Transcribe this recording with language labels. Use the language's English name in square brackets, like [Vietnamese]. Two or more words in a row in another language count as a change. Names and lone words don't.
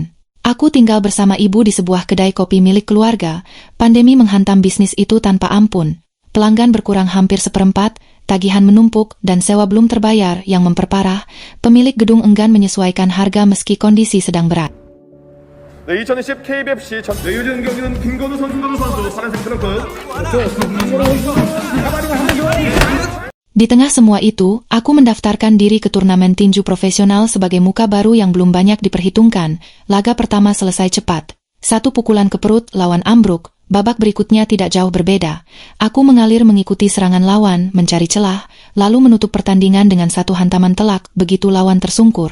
[Indonesian] Aku tinggal bersama ibu di sebuah kedai kopi milik keluarga. Pandemi menghantam bisnis itu tanpa ampun. Pelanggan berkurang hampir seperempat, tagihan menumpuk, dan sewa belum terbayar yang memperparah. Pemilik gedung enggan menyesuaikan harga meski kondisi sedang berat. [Korean] 2020 KBFC 요즘 경기는 김건우 선수 파란색 트렁크. [Indonesian] Di tengah semua itu, aku mendaftarkan diri ke turnamen tinju profesional sebagai muka baru yang belum banyak diperhitungkan. Laga pertama selesai cepat. Satu pukulan ke perut, lawan ambruk. Babak berikutnya tidak jauh berbeda. Aku mengalir mengikuti serangan lawan, mencari celah, lalu menutup pertandingan dengan satu hantaman telak begitu lawan tersungkur.